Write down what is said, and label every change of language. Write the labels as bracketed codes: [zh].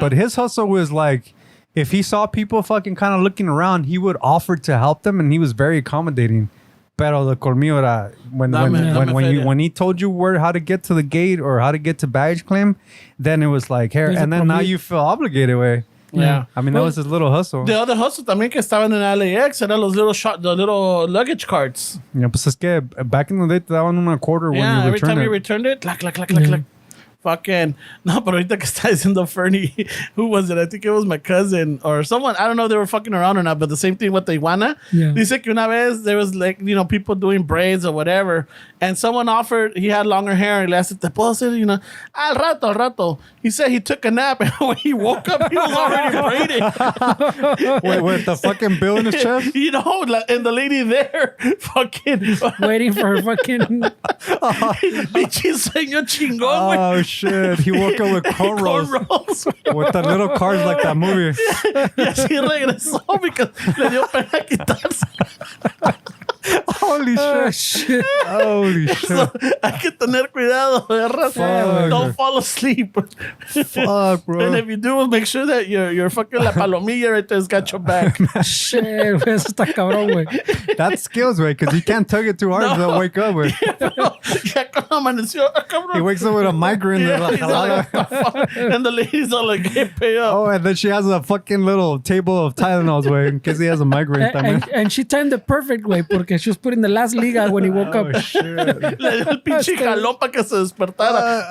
[en] But his hustle was like, if he saw people fucking kind of looking around, he would offer to help them, and he was very accommodating. Pero the colmillo era when he told you how to get to the gate or how to get to baggage claim, then it was like, here, and then now you feel obligated, way. Yeah. I mean, that was his little hustle. The other hustle también que estaban en LAX eran los the little luggage carts. Yeah, pues es que back in the day, te daban una quarter when you every returned time it. you returned it, clack. Fucking no, pero ahorita que está diciendo Fernie, who was it? I think it was my cousin or someone. I don't know if they were fucking around or not, but the same thing with the iguana. Yeah. Dice que una vez there was like, you know, people doing braids or whatever, and someone offered, he had longer hair, and le asked, ¿te puedo hacer, you know, al rato. He said he took a nap, and when he woke up, he was already braided. Wait, with the fucking bill in his chest? You know, and the lady there, fucking Waiting for her fucking. [es] Pinche sueño chingón, güey. [en] Oh, shit. He woke up with cornrows. Cornrows. With the little cars like that movie. [es] Y así regresó porque le dio pena quitarse. [en] Holy Oh, shit. shit. Holy shit. [es] So, hay que tener cuidado, ¿verdad? [en] Fuck. Don't fall asleep. Fuck, bro. And if you do, make sure that your fucking la palomilla right there has got your back. [es] Shit, güey, eso está cabrón, güey. [en] That's skills, way, because you can't tug it too hard. No. They'll wake up, way. [es] Ya cuando amaneció, cabrón. [en] He wakes up with a migraine. Yeah, Like, he's all like, "What the fuck?" And the lady's all like, "Hey, pay up." oh, and then she has a fucking little table of Tylenols, way, in case he has a migraine. And she timed it perfect, way, porque she was putting the last liga when he woke up. Oh, shit. [es] Le dio el pinche jalón para que se despertara.